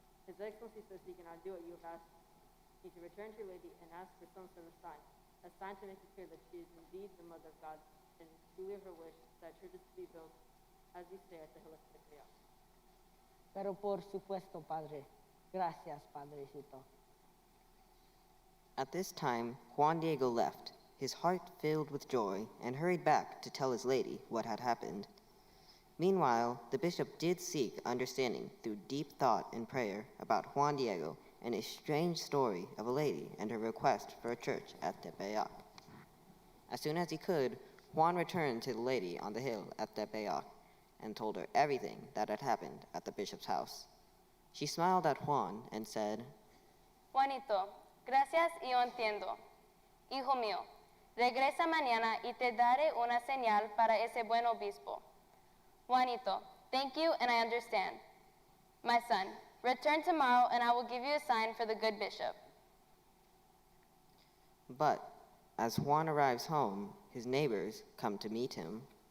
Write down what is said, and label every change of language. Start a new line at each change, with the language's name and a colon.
English: His Excellency says he cannot do what you have asked me to return to your lady and ask for some sort of sign, a sign to make it clear that she is indeed the Mother of God and truly her wish that church is to be built, as you say, at the hill of Tepeac.
Spanish: Pero por supuesto, Padre. Gracias, Padrecito.
English: At this time, Juan Diego left, his heart filled with joy, and hurried back to tell his lady what had happened. Meanwhile, the bishop did seek understanding through deep thought and prayer about Juan Diego and his strange story of a lady and her request for a church at Tepeac. As soon as he could, Juan returned to the lady on the hill at Tepeac and told her everything that had happened at the bishop's house. She smiled at Juan and said,
Spanish: Juanito, gracias y yo entiendo. Hijo mío, regresa mañana y te daré una señal para ese buen obispo.
English: Juanito, thank you and I understand. My son, return tomorrow and I will give you a sign for the good bishop. But as Juan arrives home, his neighbors come to meet him.